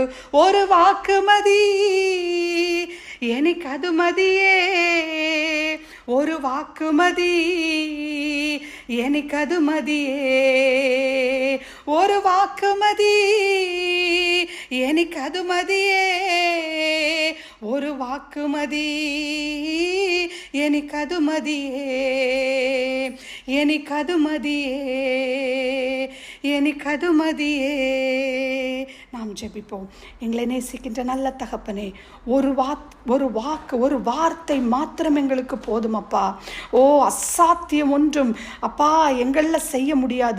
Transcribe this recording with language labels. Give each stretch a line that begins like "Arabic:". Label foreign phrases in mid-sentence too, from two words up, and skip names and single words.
Malayalam: ഒരു വാക്ക് മതി എനിക്കത് മതിയേ, ഒരു വാക്ക് മതി എനിക്കത് മതിയേ, ഒരു വാക്ക് മതി എനിക്കത് മതിയേ, ഒരു വാക്ക് മതി എനിക്കത് മതിയേ, എനിക്കത് மதியே, എനിക്കത് மதியே.
Tamil: நாம் ஜெபிப்போம். எங்களை நேசிக்கின்ற நல்ல தகப்பனே, ஒரு வாக்கு ஒரு வார்த்தை மாத்திரம் எங்களுக்கு போதும் அப்பா. ஓ, அசாத்தியம் ஒன்றும் அப்பா எங்களில் செய்ய முடியாது.